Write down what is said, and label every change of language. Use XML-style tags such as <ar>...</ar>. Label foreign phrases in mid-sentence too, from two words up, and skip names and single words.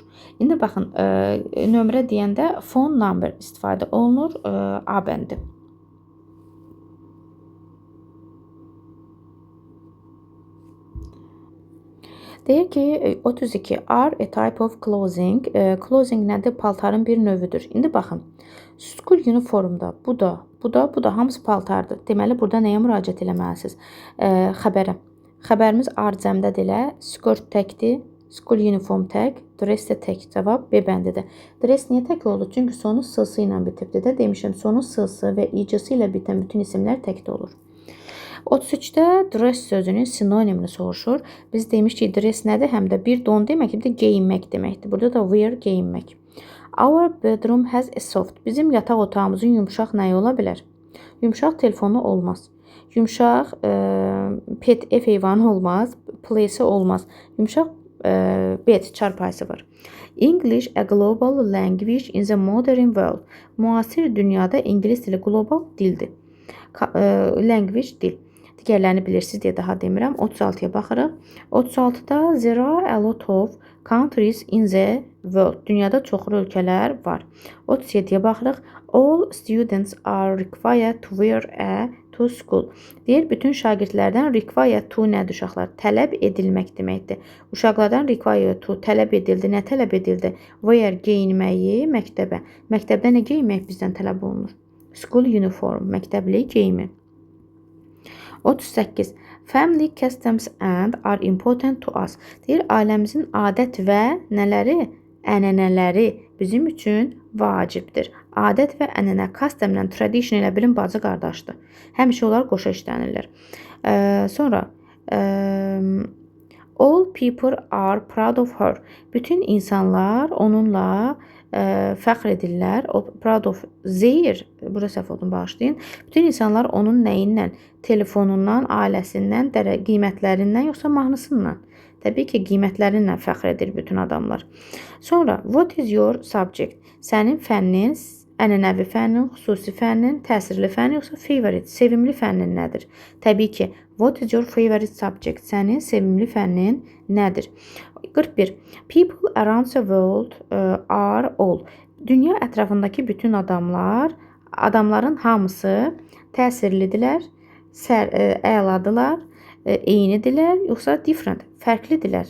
<az>İndi baxın, nömrə deyəndə</az> <en>phone number</en> <az>istifadə olunur A bəndi. Deyir ki,</az> <en>32 are a type of clothing.</en> <az>Clothing nədir? Paltarın bir növüdür. İndi baxın.</az> <en>School uniformda</en> <az>bu da hamısı paltardır. Deməli, burada nəyə müraciət eləməlisiniz? Xəbərə. Xəbərimiz arcəmdədir elə. Skirt təkdir.</az> <en>School uniform</en> <az>tək. Dress də tək. Cavab B bəndidir. Dress niyə tək oldu? Çünki sonu s-sı ilə bitibdir də. Demişəm, sonu s-sı və i-cısı ilə bitən bütün isimlər təkdə olur. 33-də dress sözünün sinonimini soruşur. Biz demişdik, dress nədir? Həm də bir don demək, bir də geyinmək deməkdir. Burada da wear geyinmək.</az> <en>Our bedroom has a soft.</en> <az>Bizim yataq otağımızın yumşaq nəyi ola bilər? Yumşaq telefonu olmaz. Yumşaq pet, ev heyvanı olmaz. Place olmaz. Yumşaq bed, çarpayısı var.</az> <en>English a global language in the modern world.</en> <az>Müasir dünyada ingilis dili global dildir. Language dil. Digərlərini bilirsiniz deyə daha demirəm. 36-ya baxırıq.</az> <en>36-da there are a lot of countries in the world.</en> <az>Dünyada çoxlu ölkələr var. 37-yə baxırıq.</az> <en>All students are required to wear a to school.</en> <az>Deyir, bütün şagirdlərdən</az> <en>required to</en> <az>nədir uşaqlar? Tələb edilmək deməkdir. Uşaqlardan</az> <en>required to</en> <az>tələb edildi. Nə tələb edildi? Wear geyinməyi məktəbə. Məktəbdə nə geyinmək bizdən tələb olunur?</az> <en>School uniform,</en> <az>məktəbli geyimi. 38. Family customs and are important to us. Deyir, ailəmizin adət və nələri? Ənənələri bizim üçün vacibdir. Adət və ənənə, custom ilə tradition ilə bilin bacı qardaşdır. Həmişə onlar qoşa işlənirlər.</az> <en>Sonra all people are proud of her.</en> <az>Bütün insanlar onunla fəxr edirlər.</az> <en>O proud of their,</en> <az>burada səhv oldum, bağışlayın. Bütün insanlar onun nəyindən? Telefonundan, ailəsindən, qiymətlərindən, yoxsa mahnısından? Təbii ki, qiymətlərindən fəxr edir bütün adamlar. Sonra,</az> <en>what is your subject?</en> <az>Sənin fənnin, ənənəvi fənnin, xüsusi fənnin, təsirli fənnin, yoxsa favorite, sevimli fənnin nədir? Təbii ki,</az> <en>what is your favorite subject?</en> <az>Sənin sevimli fənnin nədir? 41.</az> <en>People around the world are all.</en> <az>Dünya ətrafındakı bütün adamların hamısı təsirlidirlər, əladılar, eynidirlər, yoxsa different, fərqlidirlər.</az>